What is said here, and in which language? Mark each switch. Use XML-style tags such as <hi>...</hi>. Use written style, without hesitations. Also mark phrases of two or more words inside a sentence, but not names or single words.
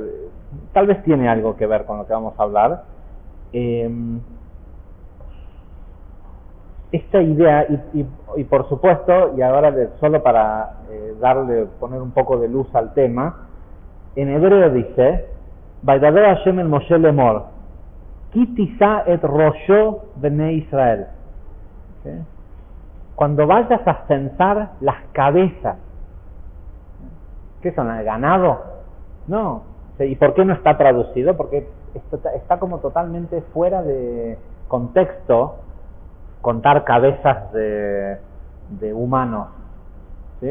<es>Tal vez tiene algo que ver con lo que vamos a hablar. Esta idea, y por supuesto, y ahora solo para poner un poco de luz al tema, en hebreo dice,</es> <he>וידבר השם אל משה לאמר, כי תשא את ראש בני ישראל.</he> <es>¿Sí? Cuando vayas a censar las cabezas, ¿qué son? ¿El ganado? No. ¿Y por qué no está traducido? Porque está como totalmente fuera de contexto contar cabezas de humanos, ¿sí?</es>